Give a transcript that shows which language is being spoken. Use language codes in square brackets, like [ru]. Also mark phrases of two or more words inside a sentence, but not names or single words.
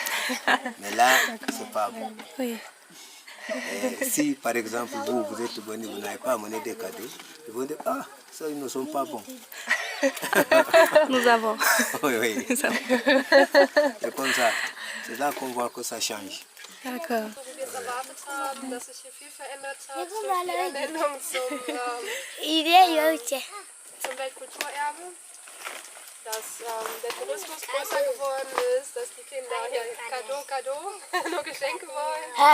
[fr] Mais là, c'est pas bon. Si par exemple vous êtes venu, vous n'avez pas amené des cadeaux, ils vont dire ah, ça ils ne sont pas bons. Nous avons. Oui, oui. Nous avons. C'est comme ça. C'est là qu'on voit que ça change. D'accord. [de] So wie wir es erwartet haben, dass sich hier viel verändert hat durch die Ernennung zum Weltkulturerbe, dass der Tourismus größer geworden ist, dass die Kinder hier Cadeau, nur Geschenke wollen.